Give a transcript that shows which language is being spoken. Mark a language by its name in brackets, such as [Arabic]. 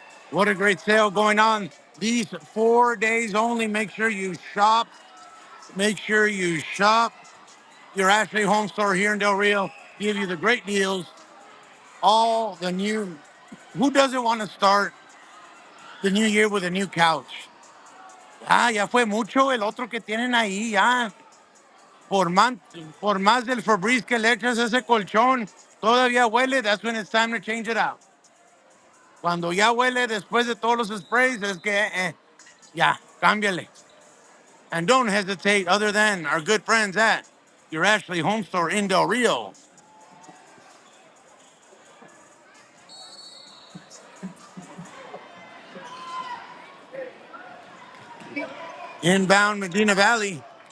[English] What a great sale going on. These 4 days only. Make sure you shop. Make sure you shop. Your Ashley Home Store here in Del Rio give you the great deals. All the new. Who doesn't want to start the new year with a new couch? [Spanish] Ah, ya fue mucho el otro que tienen ahí, ya. Por más del Febreze que le echas ese colchón, todavía huele. [English] That's when it's time to change it out. [Spanish] Cuando ya huele después de todos los sprays, es que ya, cámbiale. [English] And don't hesitate, other than our good friends at your Ashley Home Store in Del Rio. Inbound Medina Valley.